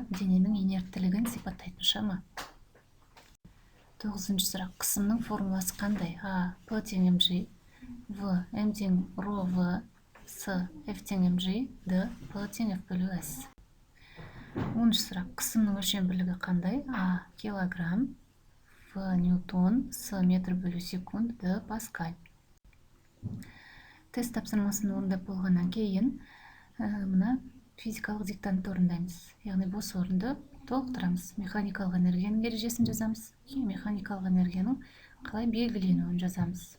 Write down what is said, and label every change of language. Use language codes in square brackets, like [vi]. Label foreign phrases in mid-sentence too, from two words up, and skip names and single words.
[kk] Дененің инерттілігін сипаттайтын шама. 9. сұрақ. Қысымның формуласы қандай? А. П тең mg, В М тең ро В, С F тең mg, Д P тең F бөлу S. 10. сұрақ. Қысымның өлшем бірлігі қандай? А. Килограмм, В ньютон, С метр бөлу секунд, Д паскаль. Тест тапсырмасын орындап болғаннан кейін мына физикалық диктантты орындаймыз. Яғни бос орынды толықтырамыз. Механикалық энергияның ережесін жазамыз. Механикалық энергияның қалай белгіленуін жазамыз.